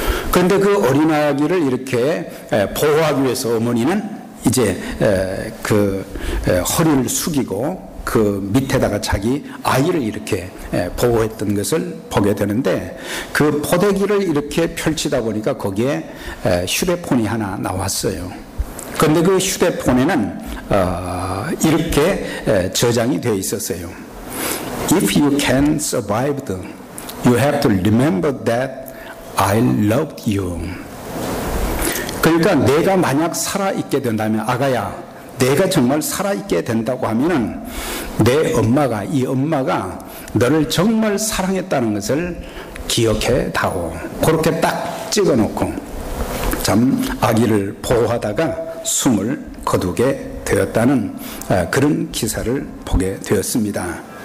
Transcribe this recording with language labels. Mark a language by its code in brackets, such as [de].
[ko] 그런데 그 어린아이를 이렇게 보호하기 위해서 어머니는 이제 그 허리를 숙이고 그 밑에다가 자기 아이를 이렇게 보호했던 것을 보게 되는데 그 포대기를 이렇게 펼치다 보니까 거기에 휴대폰이 하나 나왔어요. 그런데 그 휴대폰에는 이렇게 저장이 되어 있었어요. [en] If you can survive, you have to remember that I loved you. [ko] 그러니까 내가 만약 살아있게 된다면 아가야, 내가 정말 살아있게 된다고 하면은 내 엄마가, 이 엄마가 너를 정말 사랑했다는 것을 기억해 다오. 그렇게 딱 찍어놓고 참 아기를 보호하다가 숨을 거두게 되었다는 그런 기사를 보게 되었습니다.